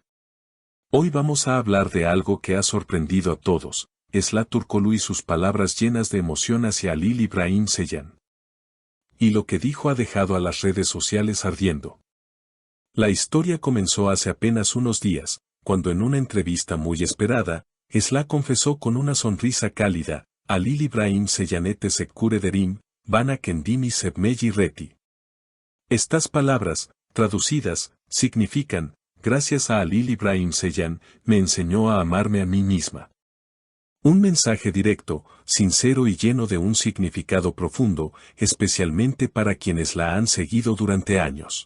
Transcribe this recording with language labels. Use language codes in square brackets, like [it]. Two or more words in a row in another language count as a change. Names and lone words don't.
[es] Hoy vamos a hablar de algo que ha sorprendido a todos, Esla Turkoglu y sus palabras llenas de emoción hacia Halil Ibrahim Ceylan. Y lo que dijo ha dejado a las redes sociales ardiendo. La historia comenzó hace apenas unos días, cuando en una entrevista muy esperada, Esla confesó con una sonrisa cálida: [tr] Halil Ibrahim Ceylan teşekkür ederim, bana kendimi sevmeyi reti. [es] Estas palabras, traducidas, significan: gracias a Halil Ibrahim Ceylan, me enseñó a amarme a mí misma. Un mensaje directo, sincero y lleno de un significado profundo, especialmente para quienes la han seguido durante años.